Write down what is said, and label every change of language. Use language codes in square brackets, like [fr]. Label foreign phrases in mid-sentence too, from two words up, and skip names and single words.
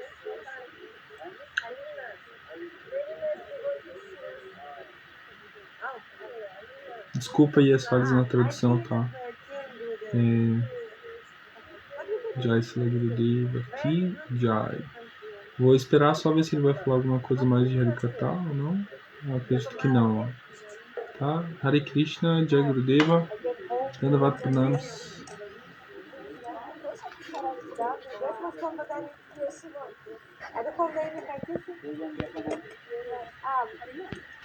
[pt] Desculpa aí as falhas na tradução, tá? Jai Sila Gurudeva aqui, Jai. Vou esperar só ver se ele vai falar alguma coisa mais de Harikata ou não. Eu acredito que não, ó. Tá? Hare Krishna, Jai Gurudeva, Dandavat Pranams. [ru] Это, по-моему,